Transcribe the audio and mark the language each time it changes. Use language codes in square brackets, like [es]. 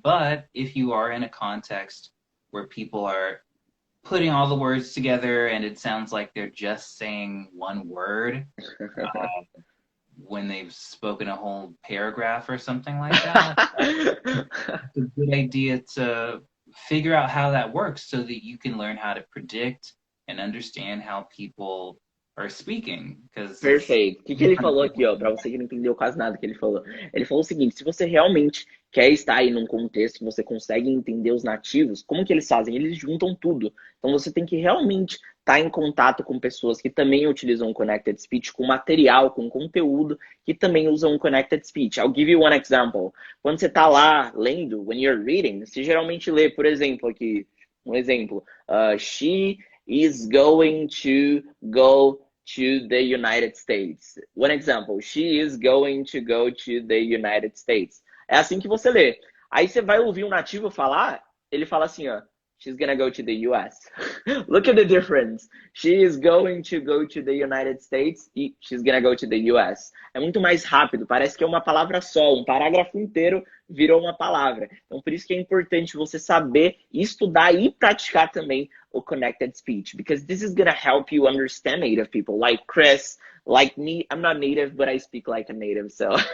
[en] But if you are in a context where people are putting all the words together and it sounds like they're just saying one word when they've spoken a whole paragraph or something like that, it's a good idea to figure out how that works so that you can learn how to predict and understand how people are speaking. [pt] Perfeito. O que ele falou aqui, ó, para você que não entendeu quase nada que ele falou. Ele falou o seguinte: se você realmente quer estar aí num contexto que você consegue entender os nativos, como que eles fazem? Eles juntam tudo. Então você tem que realmente estar em contato com pessoas que também utilizam Connected Speech, com material, com conteúdo, que também usam Connected Speech. [en] I'll give you one example. [pt] Quando você está lá lendo, [en] when you're reading, [pt] você geralmente lê, por exemplo, aqui, um exemplo. [en] She is going to go to the United States. One example, she is going to go to the United States. [pt] É assim que você lê. Aí você vai ouvir um nativo falar, ele fala assim, ó, [en] she's gonna go to the US. Look at the difference. She is going to go to the United States [pt] e [en] she's gonna go to the US. [pt] É muito mais rápido, parece que é uma palavra só, um parágrafo inteiro virou uma palavra. Então por isso que é importante você saber estudar e praticar também o connected speech, [en] because this is gonna help you understand native people, like Chris, like me. I'm not native, but I speak like a native, so.